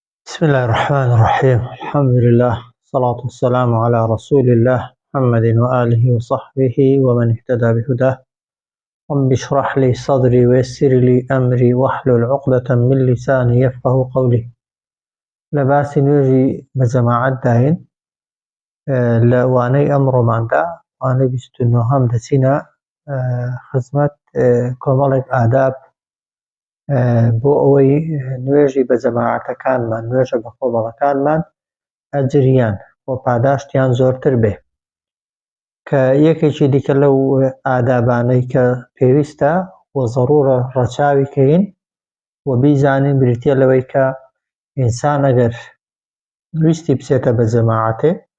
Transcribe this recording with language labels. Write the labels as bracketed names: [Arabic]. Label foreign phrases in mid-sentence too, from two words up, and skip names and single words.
[Arabic] بسم الله الرحمن الرحيم. الحمد لله والصلاة والسلام على رسول الله محمد وآله وصحبه ومن اهتدى بهداه. رب اشرح لي صدري ويسر لي أمري واحلل عقدة من لساني يفقه قولي. [Central Kurdish] لباس نوێژی بەجەماعەت داین لە وانەی ئەمڕۆماندا وانەی 29 دەچینە خزمەت کۆمەڵێک ئاداب بۆ ئەوەی نوێژی بەجەماعەتەکانمان نوێژە بە کۆمەڵەکانمان ئەجریان بۆ پاداشتیان زۆرتر بێ کە یەکێکی دیکە لەو ئادابانەی کە پێویستە و زەڕوورە ڕەچاوی کەین و بیزانین بریتیە لەوەی کە ئینسان ئەگەر ویستی بچێتە بە جەماعەتێ